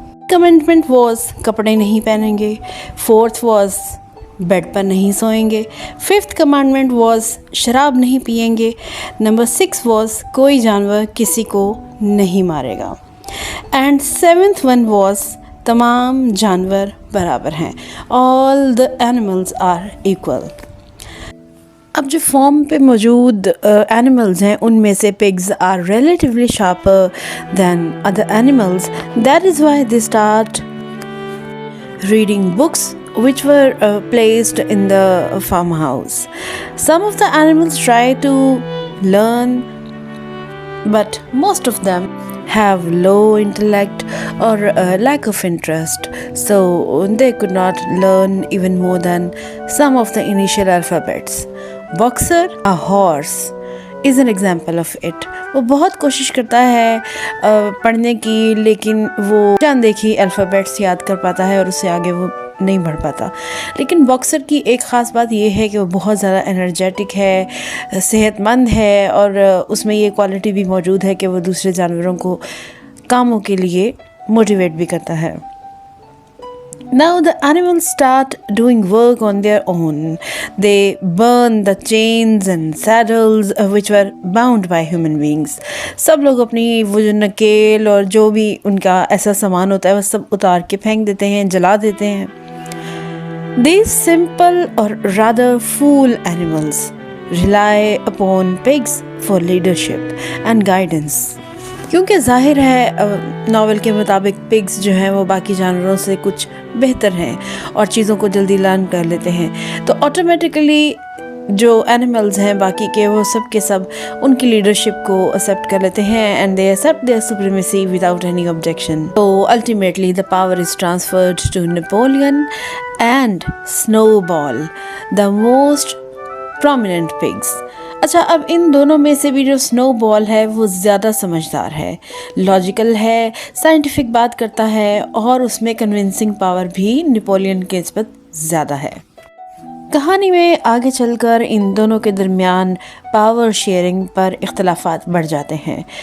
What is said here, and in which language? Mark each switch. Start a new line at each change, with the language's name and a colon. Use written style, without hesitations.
Urdu: Commitment was کپڑے نہیں پہنیں گے، 4th واز بیڈ پر نہیں سوئیں گے، 5th کمانڈمنٹ واز شراب نہیں پئیں گے، نمبر 6 واز کوئی جانور کسی کو نہیں مارے گا، اینڈ 7th ون واز تمام جانور برابر ہیں،
English: all the animals are equal۔
Urdu: اب جو فارم پہ موجود اینیملز ہیں ان میں سے
English: pigs are relatively sharper than other animals. That is why they start reading books which were placed in the farmhouse. Some of the animals try to learn, but most of them have low intellect or lack of interest, so they could not learn even more than some of the initial alphabets. Boxer, a horse, is an example of it.
Urdu: وہ بہت کوشش کرتا ہے پڑھنے کی، لیکن وہ چند ایک ہی الفابیٹس یاد کر پاتا ہے اور اس سے آگے وہ نہیں بڑھ پاتا. لیکن باکسر کی ایک خاص بات یہ ہے کہ وہ بہت زیادہ انرجیٹک ہے، صحت مند ہے، اور اس میں یہ کوالٹی بھی موجود ہے کہ وہ دوسرے جانوروں کو کاموں کے لیے موٹیویٹ بھی کرتا ہے.
English: Now the animals start doing work on their own. They burn the chains and saddles which were bound by human beings.
Urdu: سب لوگ اپنی وہ جو نکیل اور جو بھی ان کا ایسا سامان ہوتا ہے وہ سب اتار کے پھینک دیتے ہیں، جلا دیتے ہیں.
English: These simple or rather fool animals rely upon pigs for leadership and guidance.
Urdu: کیونکہ ظاہر ہے ناول کے مطابق پگز جو ہیں وہ باقی جانوروں سے کچھ بہتر ہیں اور چیزوں کو جلدی لرن کر لیتے ہیں، تو آٹومیٹیکلی جو اینیملز ہیں باقی کے وہ سب کے سب ان کی لیڈرشپ کو ایکسیپٹ کر لیتے ہیں
English: And they accept their supremacy without any objection. تو ultimately the power is transferred to Napoleon and سنو بال، the most prominent pigs.
Urdu: اچھا، اب ان دونوں میں سے بھی جو سنو بال ہے وہ زیادہ سمجھدار ہے، لاجیکل ہے، سائنٹیفک بات کرتا ہے، اور اس میں کنونسنگ پاور بھی نیپولین کے نسبت زیادہ ہے. کہانی میں آگے چل کر ان دونوں کے درمیان پاور شیئرنگ پر اختلافات بڑھ جاتے ہیں.